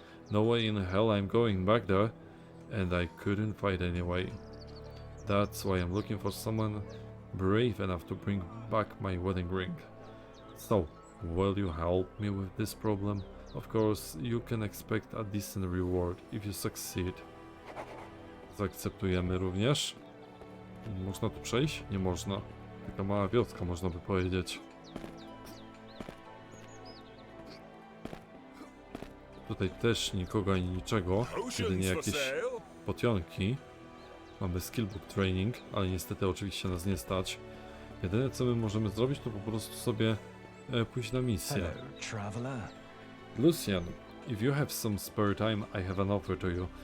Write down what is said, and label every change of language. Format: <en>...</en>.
<en>No way in hell I'm going back there, and I couldn't fight anyway. That's why I'm looking for someone brave enough to bring back my wedding ring. So, will you help me with this problem? Of course, you can expect a decent reward if you succeed.</en> <pl>Zaakceptujemy również. Można tu przejść? Nie można. Taka mała wioska, można by powiedzieć. Tutaj też nikogo ani niczego, jedynie jakieś potionki. Mamy skillbook training, ale niestety oczywiście nas nie stać. Jedyne co my możemy zrobić, to po prostu sobie pójść na misję.</pl> <en>Hello, traveler. Lucian, if you have some spare time, I have an offer to you.</en>